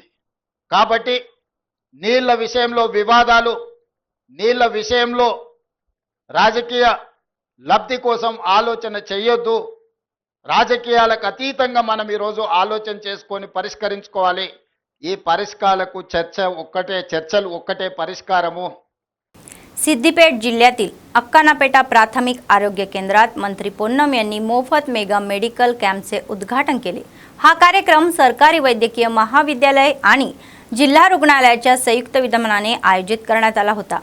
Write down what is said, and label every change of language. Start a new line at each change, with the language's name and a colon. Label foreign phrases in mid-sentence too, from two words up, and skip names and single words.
Telugu: కాబట్టి నీళ్ల విషయంలో వివాదాలు, నీళ్ల విషయంలో రాజకీయ లబ్ధి కోసం ఆలోచన చేయొద్దు। రాజకీయాలకు అతీతంగా మనం ఈరోజు ఆలోచన చేసుకొని పరిష్కరించుకోవాలి। ఈ పరిష్కారాలకు చర్చలు ఒక్కటే పరిష్కారము।
Marathi: सिद्दीपेठ जिल्ह्यातील अक्कानापेटा प्राथमिक आरोग्य केंद्रात मंत्री पोन्नम यांनी मोफत मेगा मेडिकल कॅम्पचे उद्घाटन केले। हा कार्यक्रम सरकारी वैद्यकीय महाविद्यालय आणि जिल्हा रुग्णालयाच्या संयुक्त विद्यमानाने आयोजित करण्यात आला होता।